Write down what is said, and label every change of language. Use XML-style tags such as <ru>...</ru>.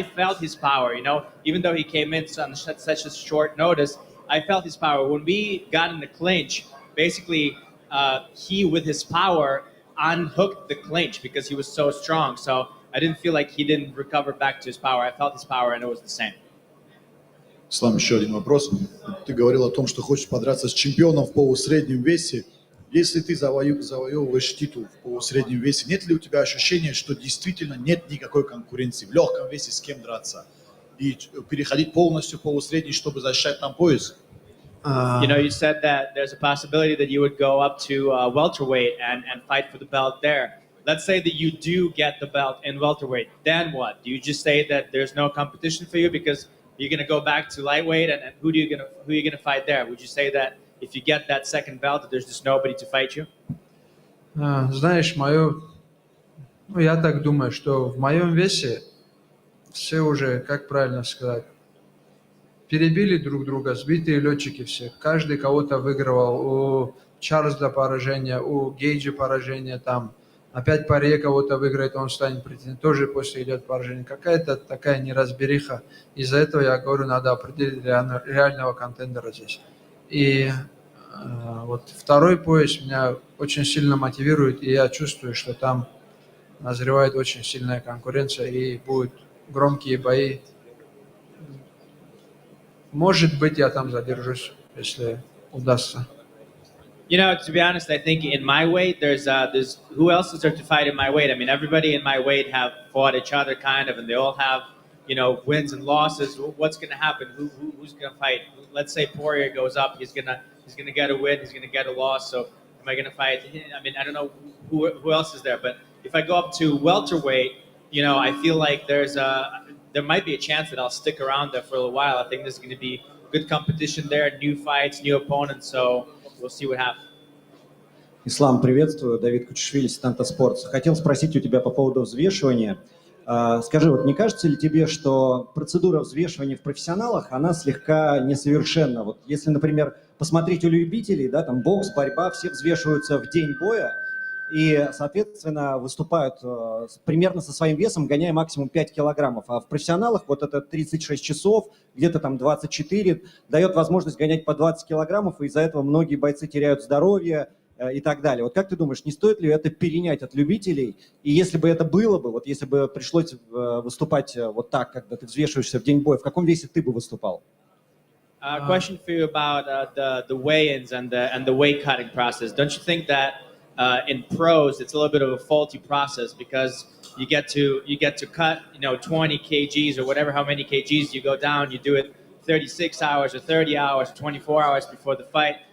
<en>I felt his power, even though he came in on such a short notice, I felt his power. When we got in the clinch, basically he, with his power, unhooked the clinch because he was so strong. So I didn't feel like he didn't recover back to his power. I felt his power and it was the same.</en> <ru>Слам, еще один вопрос. Ты говорил о том, что хочешь подраться с чемпионом в полусреднем весе. Если ты завоевываешь титул в полусреднем весе, нет ли у тебя ощущения, что действительно нет никакой конкуренции в легком весе, с кем драться? И переходить полностью в полусредний, чтобы защищать там пояс?</ru> <en>You said that there's a possibility that you would go up to welterweight and fight for the belt there. Let's say that you do get the belt in welterweight. Then what? Do you just say that there's no competition for you because you're going to go back to lightweight, and who are you going to fight there? Would you say that if you get that second belt, that there's just nobody to fight you?</en> <ru>Знаешь, я так думаю, что в моем весе все уже, как правильно сказать, перебили друг друга, сбитые летчики все. Каждый кого-то выигрывал. У Чарльза поражение, у Гейджа поражение там. опять Порье кого-то выиграет, он станет претендентом, тоже после идет поражение. Какая-то такая неразбериха. Из-за этого я говорю, надо определить реального контендера здесь. И вот второй пояс меня очень сильно мотивирует, и я чувствую, что там назревает очень сильная конкуренция, и будут громкие бои. Может быть, я там задержусь, если удастся.</ru> <en>You know, to be honest, I think in my weight, there's who else is there to fight in my weight? I mean, everybody in my weight have fought each other kind of, and they all have, you know, wins and losses. What's going to happen? Who's going to fight? Let's say Poirier goes up, he's gonna get a win, he's gonna get a loss. So am I gonna fight? I mean, I don't know who else is there, but if I go up to welterweight, you know, I feel like there might be a chance that I'll stick around there for a little while. I think there's going to be good competition there, new fights, new opponents. So we'll see what happens.</en> <ru>Ислам, приветствую. Давид Кучишвили, Станта Спортс. Хотел спросить у тебя по поводу взвешивания. Скажи, вот не кажется ли тебе, что процедура взвешивания в профессионалах, она слегка несовершенна? Вот если, например, посмотреть у любителей, да, там бокс, борьба, все взвешиваются в день боя и, соответственно, выступают примерно со своим весом, гоняя максимум 5 килограммов. А в профессионалах вот это 36 часов, где-то там 24, дает возможность гонять по 20 килограммов, и из-за этого многие бойцы теряют здоровье, и так далее. Вот как ты думаешь, не стоит ли это перенять от любителей? И если бы это было бы, вот если бы пришлось выступать вот так, когда ты взвешиваешься в день боя, в каком весе ты бы выступал?</ru> <en>Question for you about the weigh-ins and the weight cutting process. Don't you think that in pros it's a little bit of a faulty process because you get to cut 20 kgs or whatever, how many kgs you go down, you do it 36 hours or 30 hours or 24 hours before the fight.</en>